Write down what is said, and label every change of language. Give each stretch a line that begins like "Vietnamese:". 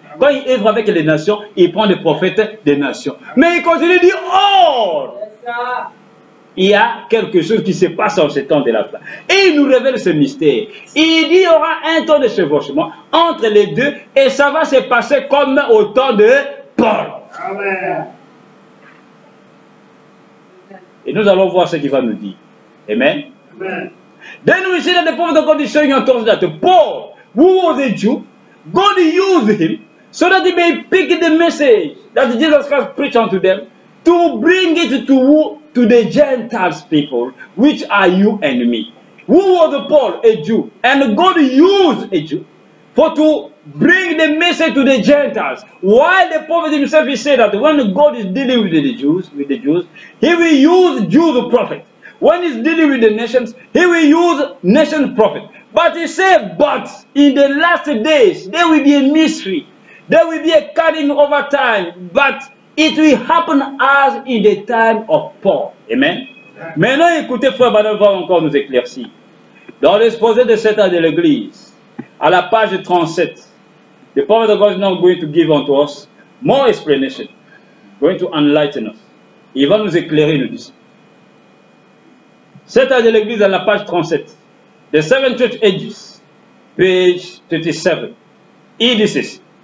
French: Quand il œuvre avec les nations, il prend des prophètes des nations. Mais il continue de dire, oh, il y a quelque chose qui se passe en ce temps de la fin. Et il nous révèle ce mystère. Il dit, il y aura un temps de chevauchement entre les deux, et ça va se passer comme au temps de Paul. Amen. Et nous allons voir ce qu'il va nous dire. Amen. Amen.
English: Then we see that the prophet of God is showing us that Paul, who was a Jew, God used him so that he may pick the message that Jesus Christ preached unto them to bring it to the Gentiles people, which are you and me. Who was Paul? A Jew. And God used a Jew to bring the message to the Gentiles. While the prophet himself he said that when God is dealing with the Jews, he will use Jews prophet. When he's dealing with the nations, he will use nation prophet. But he said, but in the last days, there will be a mystery. There will be a cutting over time. But it will happen as in the time of Paul. Amen.
French: Maintenant, écoutez, frère Branham va encore nous éclaircir. Dans l'exposé de cet âge de l'Église, à la page 37,
English: the prophet of God is now going to give unto us more explanation, going to enlighten us.
French: Il va nous éclairer, nous dit. Cet âge de l'Église à la page 37, The Seven Church Ages, page 37. Il dit ceci.